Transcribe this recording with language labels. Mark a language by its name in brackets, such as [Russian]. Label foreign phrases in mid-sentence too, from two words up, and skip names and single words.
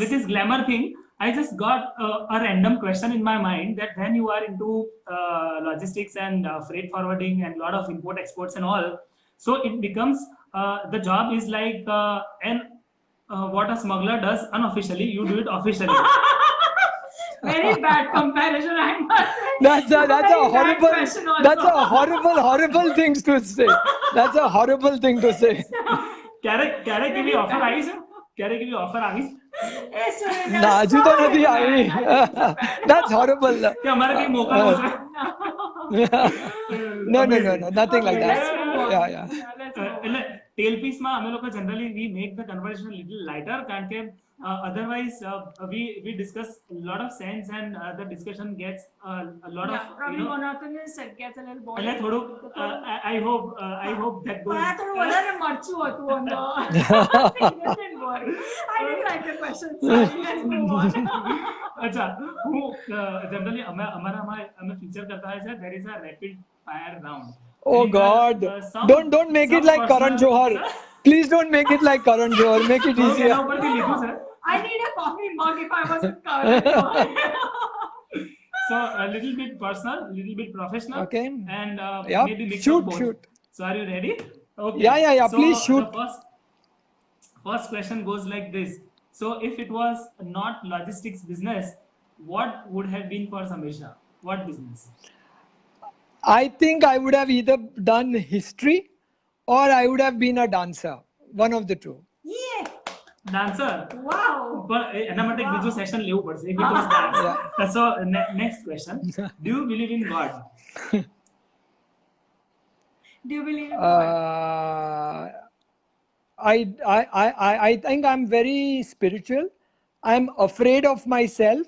[English] with this glamour thing, I just got a random question in my mind, that when you are into logistics and freight forwarding and a lot of import exports and all, so it becomes the job is like what a smuggler does unofficially, you do it officially. Very bad comparison, I must say. That's a Very bad horrible, question also. that's a horrible thing to say. That's a horrible thing to say. [Gujarati] ક્યારે કેવી ઓફર આવી છે? ક્યારે કેવી ઓફર આવી? ના, હજુ તો નથી આવી. [English] That's horrible. [Gujarati] કે અમારે કઈ મોકલવું છે? [English] No, nothing like that. Yeah. [Gujarati] એટલે ટેલ પીસમાં અમે લોકો જનરલી [English] we make the conversation little lighter, [Gujarati] કારણ કે [English] otherwise we discuss a lot of sense and the discussion gets a lot of probably monotonous, it gets a little boring. [Gujarati] એટલે થોડું [English] I hope that goes. [Gujarati] આ થોડું વધારે મરચું હતું અંદર. [English] Boring. I didn't like the question. Sorry, let's move on. [Gujarati] અચ્છા, હું જનરલી અમે ફીચર કરતા હોય છે, [English] there is a rapid fire round. Oh God! Don't make it like Karan Johar. Please don't make it like Karan Johar. Make it easier. I need a coffee mug if I was with Karan Johar. So a little bit personal, little bit professional. Okay. And yeah. maybe mix Shoot. So are you ready? Okay. Yeah. So, please shoot. The first question goes like this. So if it was not logistics business, what would have been for Sameer Shah? What business? I think I would have either done history or I would have been a dancer. One of the two. Yeah. Dancer. Wow. [Gujarati] But એના માટે એક બીજું સેશન લેવું પડશે. [English] If it was dance. So next question. Do you believe in God? Do you believe in God? I think I'm very spiritual. I'm afraid of myself.